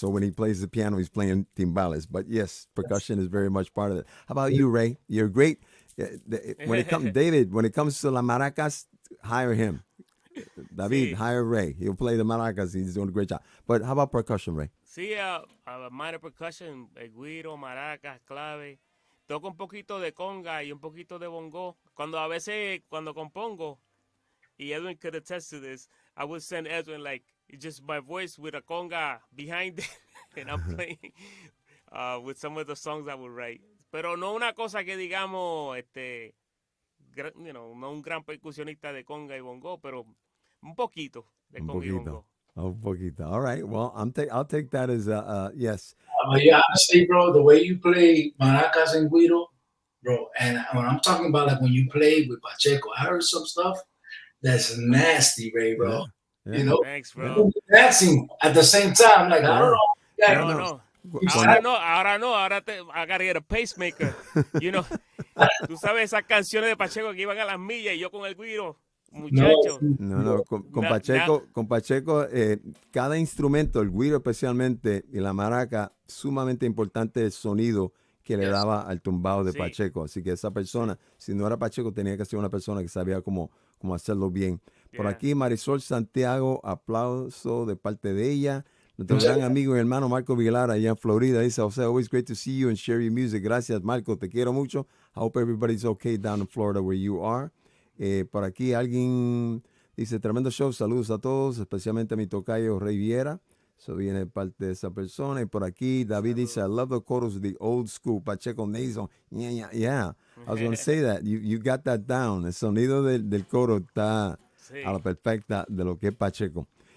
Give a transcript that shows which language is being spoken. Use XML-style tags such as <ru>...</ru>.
<en>So when he plays the piano, he's playing timbales. But yes, percussion is very much part of it. How about you, Ray? You're great. When it comes, David, when it comes to la maracas, hire him. David, hire Ray. He'll play the maracas. He's doing a great job. But how about percussion, Ray?</en> <es>Sí,</es> <en>minor percussion,</en> <es>el güiro, maracas, clave. Toco un poquito de conga y un poquito de bongo. A veces, cuando compongo, y</es> <en>Edwin could attest to this, I would send Edwin, like, just my voice with a conga behind it, and I'm playing with some of the songs I would write.</en> <es>Pero no una cosa que digamos, no un gran percusionista de conga y bongo, pero un poquito de conga y bongo. Un poquito.</es> <en>All right. Well, I'll take that as yes. Yeah, honestly, bro, the way you play maracas and güiro, bro, and when I'm talking about like when you play with Pacheco, I heard some stuff that's nasty, Ray, bro. Yeah. Thanks, bro. Dancing at the same time, like I don't know. No.</en> <es>Ahora no.</es> <en>I gotta get a pacemaker.</en> <es>Tú sabes esas canciones de Pacheco que iban a las millas y yo con el güiro, muchacho. No. Con Pacheco, cada instrumento, el güiro especialmente y la maraca, sumamente importante el sonido que le daba al tumbao de Pacheco. Así que esa persona, si no era Pacheco, tenía que ser una persona que sabía cómo hacerlo bien. Por aquí, Marisol Santiago, aplauso de parte de ella. Nuestro gran amigo y hermano Marco Vilar allá en Florida dice,</es> <en>José, always great to see you and share your music.</en> <es>Gracias, Marco, te quiero mucho.</es> <en>I hope everybody's okay down in Florida where you are.</en> <es>Por aquí alguien dice, tremendo show, saludos a todos, especialmente a mi tocayo Ray Viera. Eso viene parte de esa persona. Y por aquí David dice,</es> <en>I love the chorus of the old school Pacheco nasal. Yeah. I was going to say that. You got that down.</en> <es>El sonido del coro está a la perfecta de lo que es Pacheco.</es>